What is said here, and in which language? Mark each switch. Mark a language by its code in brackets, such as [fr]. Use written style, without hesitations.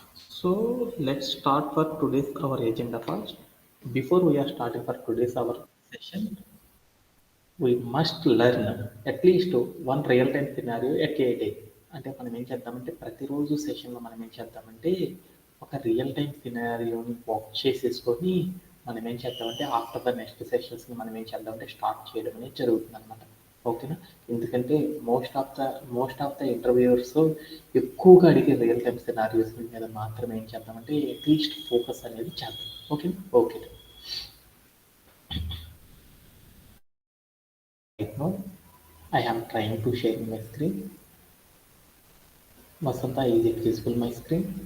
[en] So let's start for today's our agenda first. Before we are starting for today's our session, we must learn at least one real time scenario at a day. [te] అంటే మనం ఏం చేద్దామంటే ప్రతిరోజు సెషన్లో మనం ఏం చేద్దామంటే ఒక రియల్ టైం సినారియోని వర్క్ చేసేసుకొని మనం ఏం చేద్దామంటే ఆఫ్టర్ ద నెక్స్ట్ సెషన్స్ని మనం ఏం చేద్దామంటే స్టార్ట్ చేయడం అనేది జరుగుతుంది అనమాట. ఓకేనా? ఎందుకంటే [en] most of the interviewers [te] ఎక్కువగా అడిగే రియల్ టైమ్ సినారియోస్ మీద మాత్రమే ఏం చేద్దామంటే అట్లీస్ట్ ఫోకస్ అనేది చేద్దాం. [en] Okay okay Right now, I am trying to share my screen. Vasanta, is it visible my screen?